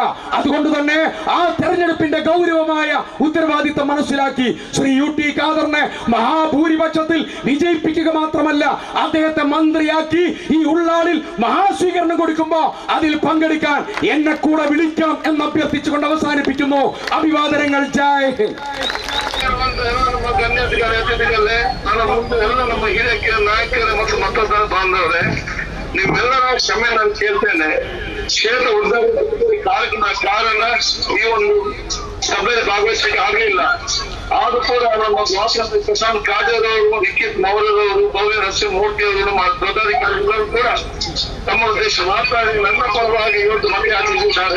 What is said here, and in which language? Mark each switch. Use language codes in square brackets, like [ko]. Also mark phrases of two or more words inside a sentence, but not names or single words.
[ml] അതുകൊണ്ട് തന്നെ ആ തെരഞ്ഞെടുപ്പിന്റെ ഗൗരവമായ ഉത്തരവാദിത്തം മനസ്സിലാക്കി ശ്രീ UT ഖാദറിനെ മഹാഭൂരിപക്ഷത്തിൽ വിജയിപ്പിക്കുക മാത്രമല്ല, അദ്ദേഹത്തെ മന്ത്രിയാക്കി ഈ ഉള്ളാളിൽ മഹാസ്വീകരണം കൊടുക്കുമ്പോ അതിൽ പങ്കെടുക്കാൻ എന്നെ കൂടെ വിളിക്കാം എന്ന് അഭ്യർത്ഥിച്ചുകൊണ്ട് അവസാനിപ്പിക്കുന്നു. അഭിവാദനങ്ങൾ. [hi] जय हिन्द. [kn] ನಮ್ಮ ಹಿರಿಯ ನಾಯಕರೇ ಮತ್ತು ಮತದಾರ ಬಾಂಧವರೇ, ನಿಮ್ಮೆಲ್ಲರ ಕ್ಷಮೆ ನಾನು ಕೇಳ್ತೇನೆ. ಕ್ಷೇತ್ರ ಉದ್ಘಾಟನೆ ಕಾರಣ ಈ ಒಂದು ಸಭೆಯಲ್ಲಿ ಭಾಗವಹಿಸಲಿಕ್ಕೆ ಆಗಲಿಲ್ಲ. ಆದ್ರೂ ಕೂಡ ನಮ್ಮ ಸ್ವಾತಂತ್ರ್ಯ ಪ್ರಶಾಂತ್ ಕಾಜೇರವರು, ನಿಖಿತ್ ಮೌರ್ಯರವರು, ಭವ್ಯ ನರಸಿಂಹಮೂರ್ತಿ ಅವರು, ಪದಾಧಿಕಾರಿಗಳು ಕೂಡ ತಮ್ಮ ದೇಶ ಮಾತಾಡಿ ನನ್ನ ಪರವಾಗಿ ಇವತ್ತು ಮತಯಾಚಿಸಿದ್ದಾರೆ.